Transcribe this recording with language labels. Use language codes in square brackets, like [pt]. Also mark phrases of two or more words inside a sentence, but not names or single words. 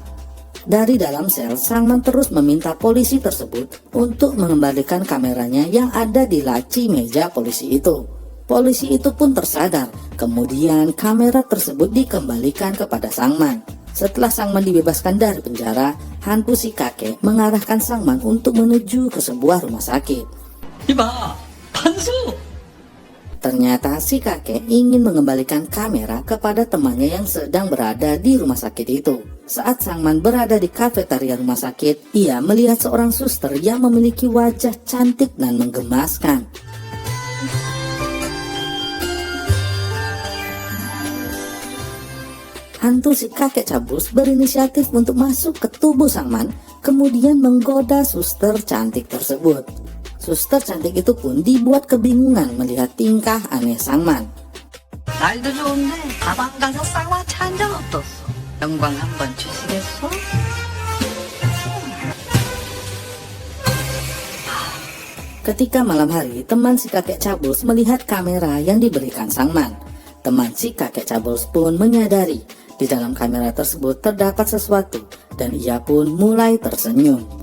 [id] Dari dalam sel, Sangman terus meminta polisi tersebut untuk mengembalikan kameranya yang ada di laci meja polisi itu. Polisi itu pun tersadar, kemudian kamera tersebut dikembalikan kepada Sangman. Setelah Sangman dibebaskan dari penjara, hantu si kakek mengarahkan Sangman untuk menuju ke sebuah rumah sakit. [ko] 이봐, 판수! [id] Ternyata si kakek ingin mengembalikan kamera kepada temannya yang sedang berada di rumah sakit itu. Saat Sangman berada di kafetaria rumah sakit, ia melihat seorang suster yang memiliki wajah cantik dan menggemaskan. hantu si kakek cabus berinisiatif untuk masuk ke tubuh sang man, kemudian menggoda suster cantik tersebut. Suster cantik itu pun dibuat kebingungan melihat tingkah aneh sang man. [ko] 날도 좋은데 가방 가서 쌍화차 한 잔 어떻소? 영광 한번 주시겠소? [id] Ketika malam hari, teman si kakek cabus melihat kamera yang diberikan sang man. Teman si kakek cabus pun menyadari di dalam kamera tersebut terdapat sesuatu dan ia pun mulai tersenyum.